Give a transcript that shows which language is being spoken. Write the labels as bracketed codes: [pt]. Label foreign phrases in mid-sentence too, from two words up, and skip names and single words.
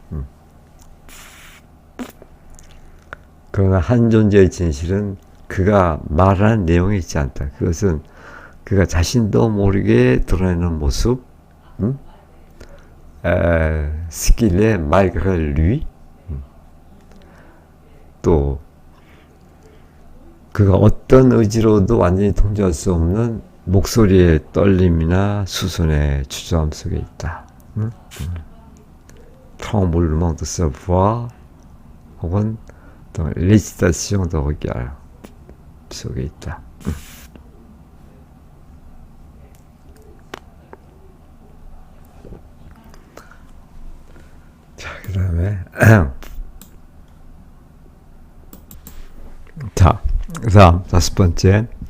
[ko] 그러나 한 존재의 진실은 그가 말하는 내용이 있지 않다. 그것은 그가 자신도 모르게 드러내는 모습, 스킬의 [fr] malgré lui, [ko] 또 그가 어떤 의지로도 완전히 통제할 수 없는 목소리의 떨림이나 수선의 주저함 속에 있다. [fr] tremblement de sa voix, 혹은 l'hésitation de regard [ko] 속에 있다. 자, 그 다음에 다음 5번째.